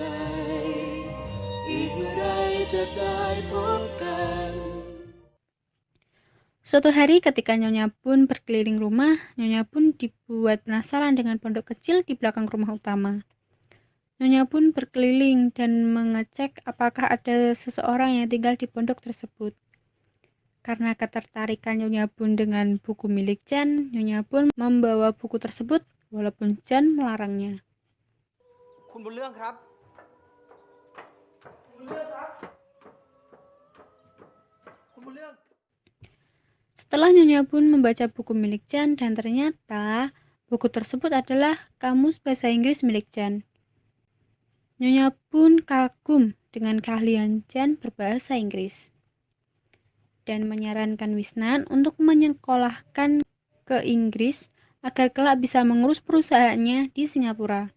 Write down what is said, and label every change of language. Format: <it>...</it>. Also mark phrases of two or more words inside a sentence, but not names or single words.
<id>Suatu hari ketika Nyonya Bun berkeliling rumah, Nyonya Bun dibuat penasaran dengan pondok kecil di belakang rumah utama. Nyonya Bun berkeliling dan mengecek apakah ada seseorang yang tinggal di pondok tersebut. Karena ketertarikan Nyonya Bun dengan buku milik Chan, Nyonya Bun membawa buku tersebut walaupun Chan melarangnya.</id> <th>คุณบุญเรื่องครับ</th> <id>Setelah Nyonya Bun membaca buku milik Chan dan ternyata buku tersebut adalah kamus bahasa Inggris milik Chan. Nyonya Bun kagum dengan keahlian Chan berbahasa Inggris dan menyarankan Wisnan untuk menyekolahkan ke Inggris agar kelak bisa mengurus perusahaannya di Singapura.</id>